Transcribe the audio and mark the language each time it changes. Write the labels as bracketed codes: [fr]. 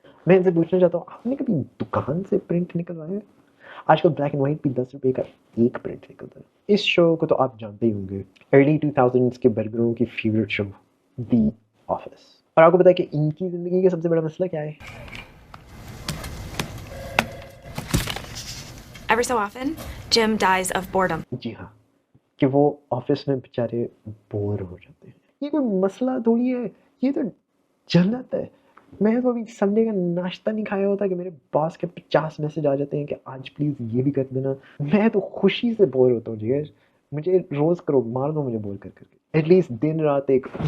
[ur] میں ان سے پوچھنا چاہتا ہوں، آپ نے کبھی دکان سے پرنٹ نکلوایا؟ آج کل بلیک اینڈ وائٹ بھی 10 روپے کا ایک پرنٹ نکلتا ہے۔ اس شو کو تو آپ جانتے ہی ہوں گے، ارلی 2000s کے برگروں کی فیوریٹ شو، دی آفس۔ اور آپ کو پتا ہے کہ ان کی زندگی کا سب سے بڑا مسئلہ کیا ہے؟ [en] Every so often, Jim dies of boredom. [ur] جی ہاں، کہ وہ آفس میں بیچارے بور ہو جاتے ہیں۔ یہ کوئی مسئلہ تھوڑی ہے، یہ تو جنت ہے۔ میں تو ابھی سنڈے کا ناشتہ نہیں کھایا ہوتا کہ میرے باس کے 50 میسج آ جاتے ہیں کہ آج پلیز یہ بھی کر دینا، میں تو خوشی سے بور ہوتا ہوں جی۔ مجھے روز کرو، مار دو مجھے بور کر کر کے، ایٹ لیسٹ دن رات ایک